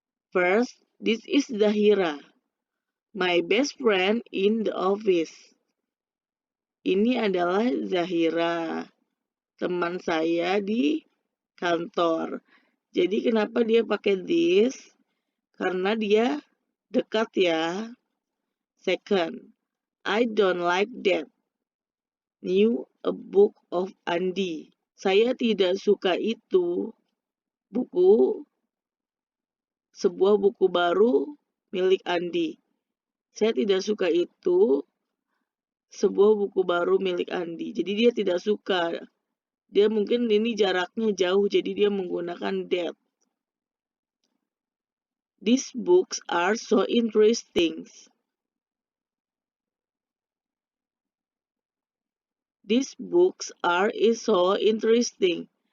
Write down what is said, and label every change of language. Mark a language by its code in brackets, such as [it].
[en] First, this is Zahira, my best friend in the office. [id] Ini adalah Zahira, teman saya di kantor. Jadi kenapa dia pakai this? Karena dia dekat ya. [en] Second, I don't like that. New a book of Andi. [id] Saya tidak suka itu. Sebuah buku baru milik Andi. Saya tidak suka itu. Sebuah buku baru milik Andi. Jadi dia tidak suka. Dia mungkin ini jaraknya jauh, jadi dia menggunakan that. [en] These books are so interesting. These books are so interesting.